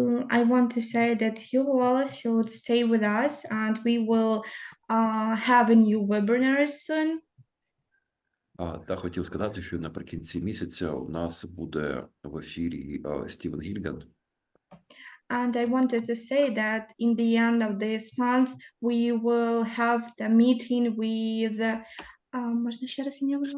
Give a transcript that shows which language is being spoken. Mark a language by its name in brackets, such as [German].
[English] I want to say that you all should stay with us, and we will have a new webinar soon. [Ukrainian] Та хотів сказати, що наприкінці місяця у нас буде в ефірі Стівен Гільган. [English] And I wanted to say that in the end of this month, we will have the meeting with [Ukrainian] можна ще раз ім'я, будь ласка?